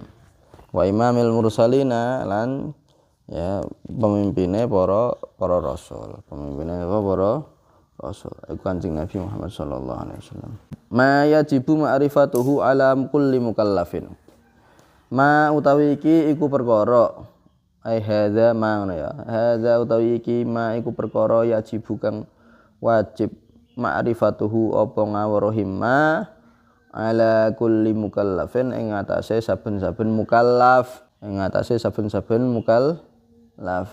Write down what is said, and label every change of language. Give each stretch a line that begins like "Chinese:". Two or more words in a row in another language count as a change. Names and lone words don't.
Arabic: وإمام المرسلين
Javanese: lan ya pemimpine para rasul. Pemimpine para rasul iku Kanjeng Nabi Muhammad
Arabic: صلى الله عليه وسلم. ما يجب معرفته على كل مكلف.
Javanese: Ma utawi iki iku perkara
Arabic: أي هذا ما
Javanese: ngono ya hadza utawi iki ma iku perkara yajibu kang wajib ma'rifatuhu apa ngawruhi
Arabic: ما على كل مكلف
Javanese: ing atase saben-saben mukallaf, ing atase saben-saben mukallaf.